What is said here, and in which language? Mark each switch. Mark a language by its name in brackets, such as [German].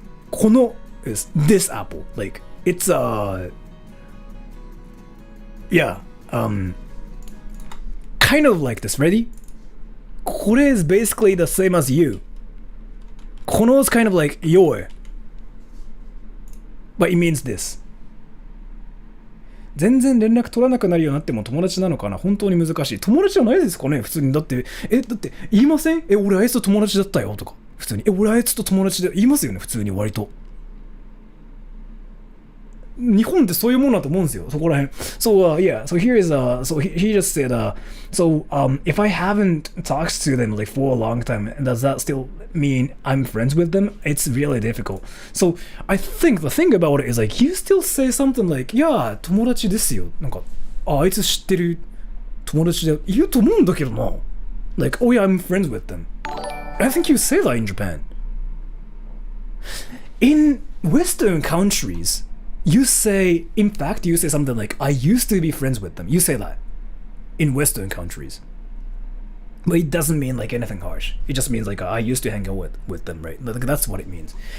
[English] この is this apple. Like, it's yeah, kind of like this. Ready? これ is basically the same as you. この is kind of like your. But it means this. [Japanese] 全然連絡取らなくなるようになっても友達なのかな。本当に難しい。友達じゃないですかね普通に。だって言いません？俺あいつと友達だったよとか。普通に。俺あいつと友達で言いますよね普通に割と。日本ってそういうものだと思うんですよ。そこら辺。 [English] So yeah, so here is so he just said so if I haven't talked to them like for a long time, does that still mean I'm friends with them? It's really difficult. So I think the thing about it is like you still say something like, yeah, [Japanese] 友達ですよ。なんか、あいつ知ってる友達で言うと思うんだけどな。 [English] Like, oh yeah, I'm friends with them. I think you say that in Japan. In Western countries, you say, in fact, you say something like, I used to be friends with them. You say that in Western countries. But it doesn't mean like anything harsh. It just means like, I used to hang out with them, right? Like, that's what it means.